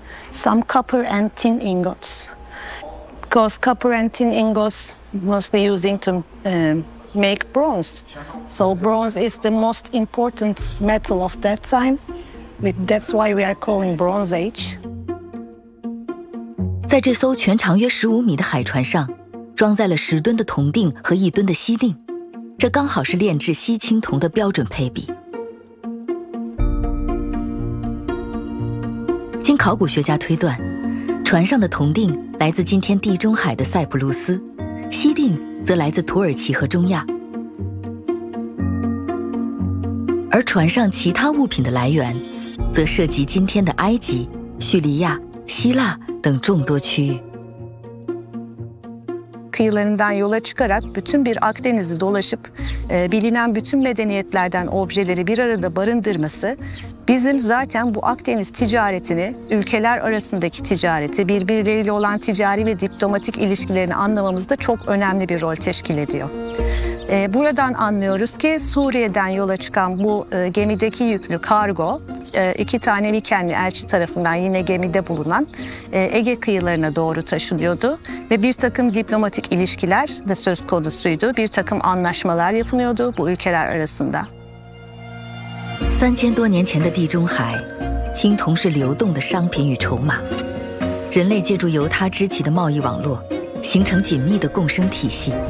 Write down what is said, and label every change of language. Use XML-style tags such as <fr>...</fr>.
<en>Some copper and tin ingots. Because copper and tin ingots mostly using to make bronze. So bronze is the most important metal of that time. That's why we are calling Bronze Age.</en> <zh>在这艘全长约15米的海船上，装载了10吨的铜锭和1吨的锡锭，这刚好是炼制锡青铜的标准配比。经考古学家推断，船上的铜锭来自今天地中海的塞浦路斯，锡锭则来自土耳其和中亚。而船上其他物品的来源则涉及今天的埃及、叙利亚、希腊等众多区域。</zh> <tr>Kıyılarından yola çıkarak bütün bir Akdeniz'i dolaşıp bilinen bütün medeniyetlerden objeleri bir arada barındırması bizim zaten bu Akdeniz ticaretini, ülkeler arasındaki ticareti, birbirleriyle olan ticari ve diplomatik ilişkilerini anlamamızda çok önemli bir rol teşkil ediyor. Buradan anlıyoruz ki Suriye'den yola çıkan bu gemideki yüklü kargo iki tane Mikenli elçi tarafından yine gemide bulunan Ege kıyılarına doğru taşınıyordu. Ve bir takım diplomatik ilişkiler de söz konusuydu. Bir takım anlaşmalar yapılıyordu bu ülkeler arasında.</tr> <zh>3000多年前的地中海，青铜是流动的商品与筹码。人类借助由它织起的贸易网络，形成紧密的共生体系。</zh>